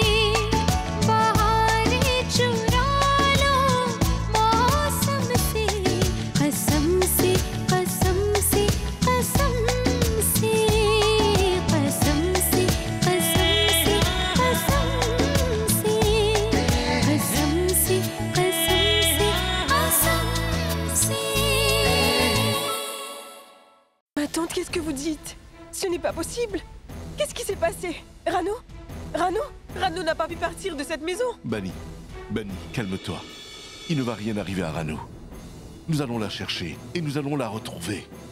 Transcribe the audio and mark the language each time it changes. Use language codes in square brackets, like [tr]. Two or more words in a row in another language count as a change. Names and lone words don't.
[hi] बहारें चुरा लो मौसम से, कसम से कसम से कसम से, कसम से कसम से कसम से, कसम से कसम से कसम से। [fr] Ma tante, qu'est-ce que vous dites? Ce n'est pas possible. Qu'est-ce qui s'est passé? Rano? Rano n'a pas pu partir de cette maison. Bunny, calme-toi. Il ne va rien arriver à Rano. Nous allons la chercher et nous allons la retrouver.